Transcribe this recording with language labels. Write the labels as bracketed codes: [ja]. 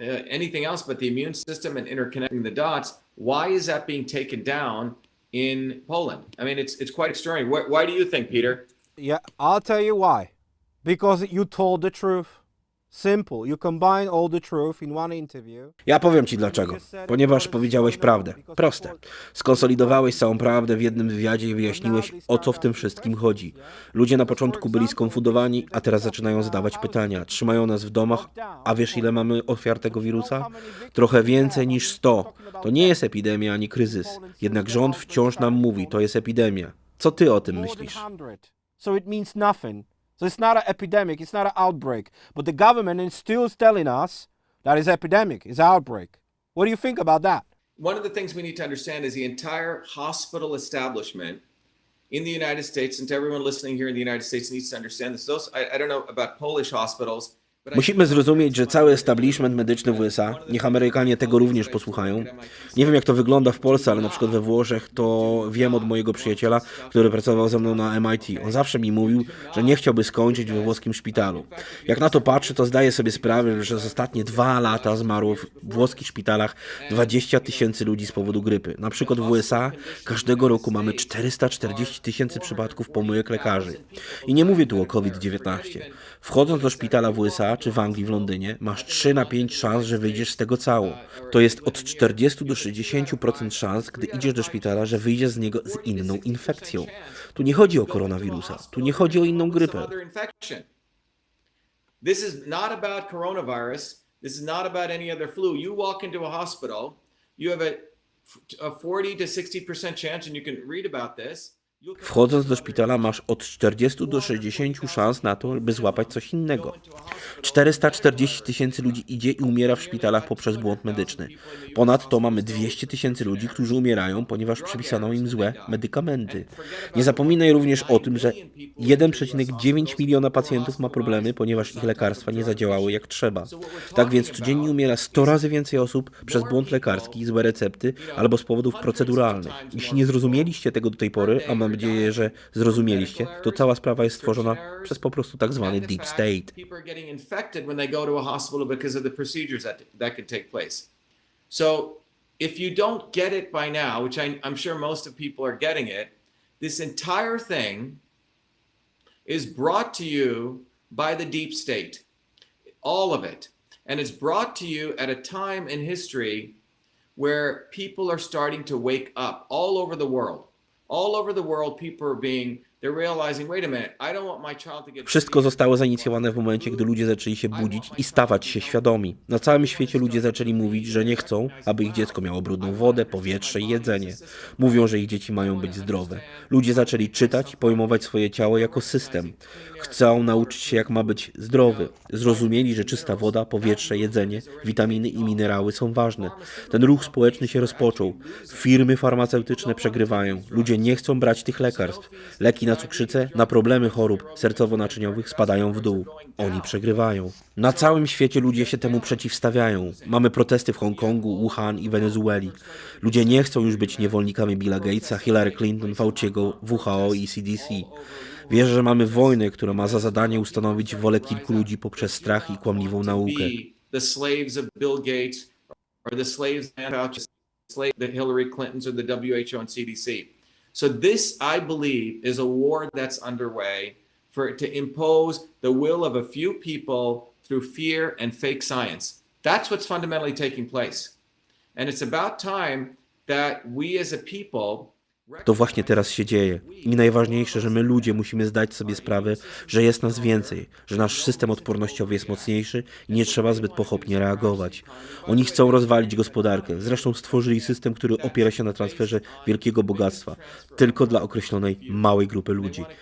[en] Anything else but the immune system and interconnecting the dots. Why is that being taken down in Poland? I mean, it's quite extraordinary. Why do you think, Peter? Yeah, I'll tell you why. Because you told the truth. Simple. You combine all the truth in one interview. [pl] Ja powiem ci dlaczego. Ponieważ powiedziałeś prawdę. Proste. Skonsolidowałeś całą prawdę w jednym wywiadzie i wyjaśniłeś, o co w tym wszystkim chodzi. Ludzie na początku byli skonfundowani, a teraz zaczynają zadawać pytania. Trzymają nas w domach, a wiesz ile mamy ofiar tego wirusa? Trochę więcej niż 100. To nie jest epidemia ani kryzys. Jednak rząd wciąż nam mówi, to jest epidemia. Co ty o tym myślisz? [en] So it means nothing. So it's not an epidemic, it's not an outbreak. But the government is still telling us that it's epidemic, it's outbreak. What do you think about that? One of the things we need to understand is the entire hospital establishment in the United States, and to everyone listening here in the United States needs to understand this. I don't know about Polish hospitals. [pl] Musimy zrozumieć, że cały establishment medyczny w USA, niech Amerykanie tego również posłuchają. Nie wiem jak to wygląda w Polsce, ale na przykład we Włoszech to wiem od mojego przyjaciela, który pracował ze mną na MIT. On zawsze mi mówił, że nie chciałby skończyć we włoskim szpitalu. Jak na to patrzę, to zdaję sobie sprawę, że przez ostatnie 2 lata zmarło w włoskich szpitalach 20 000 ludzi z powodu grypy. Na przykład w USA każdego roku mamy 440 000 przypadków pomyłek lekarzy. I nie mówię tu o COVID-19. Wchodząc do szpitala w USA, czy w Anglii, w Londynie, masz 3 na 5 szans, że wyjdziesz z tego cało. To jest od 40 do 60% szans, gdy idziesz do szpitala, że wyjdziesz z niego z inną infekcją. Tu nie chodzi o koronawirusa, tu nie chodzi o inną grypę. [en] This is not about coronavirus. This is not about any other flu. You walk into a hospital, you have a 40 to 60% chance, and you can read about this. [pl] Wchodząc do szpitala masz od 40 do 60 szans na to, by złapać coś innego. 440 tysięcy ludzi idzie i umiera w szpitalach poprzez błąd medyczny. Ponadto mamy 200 tysięcy ludzi, którzy umierają, ponieważ przypisano im złe medykamenty. Nie zapominaj również o tym, że 1,9 miliona pacjentów ma problemy, ponieważ ich lekarstwa nie zadziałały jak trzeba. Tak więc codziennie umiera 100 razy więcej osób przez błąd lekarski, złe recepty albo z powodów proceduralnych. Jeśli nie zrozumieliście tego do tej pory, a mam nadzieję, że zrozumieliście, to cała sprawa jest stworzona przez po prostu tak zwany deep state. [en] When they go to a hospital because of the procedures that could take place. So if you don't get it by now, which I'm sure most of people are getting it, this entire thing is brought to you by the deep state. All of it. And it's brought to you at a time in history where people are starting to wake up all over the world. All over the world, people are they're realizing, wait a minute, I don't want my child to get... [pl] Wszystko zostało zainicjowane w momencie, gdy ludzie zaczęli się budzić i stawać się świadomi. Na całym świecie ludzie zaczęli mówić, że nie chcą, aby ich dziecko miało brudną wodę, powietrze i jedzenie. Mówią, że ich dzieci mają być zdrowe. Ludzie zaczęli czytać i pojmować swoje ciało jako system. Chcą nauczyć się, jak ma być zdrowy. Zrozumieli, że czysta woda, powietrze, jedzenie, witaminy i minerały są ważne. Ten ruch społeczny się rozpoczął. Firmy farmaceutyczne przegrywają. Ludzie nie chcą brać tych lekarstw. Leki na cukrzycę, na problemy chorób sercowo-naczyniowych spadają w dół. Oni przegrywają. Na całym świecie ludzie się temu przeciwstawiają. Mamy protesty w Hongkongu, Wuhan i Wenezueli. Ludzie nie chcą już być niewolnikami Billa Gatesa, Hillary Clinton, Fauciego, WHO i CDC. Wierzę, że mamy wojnę, która ma za zadanie ustanowić wolę kilku ludzi poprzez strach i kłamliwą naukę. [en] The slaves of Bill Gates or the slaves of Hillary Clinton's or the WHO and CDC. So this, I believe, is a war that's underway to impose the will of a few people through fear and fake science. That's what's fundamentally taking place. And it's about time that we as a people... [pl] To właśnie teraz się dzieje. I najważniejsze, że my ludzie musimy zdać sobie sprawę, że jest nas więcej, że nasz system odpornościowy jest mocniejszy i nie trzeba zbyt pochopnie reagować. Oni chcą rozwalić gospodarkę. Zresztą stworzyli system, który opiera się na transferze wielkiego bogactwa, tylko dla określonej małej grupy ludzi.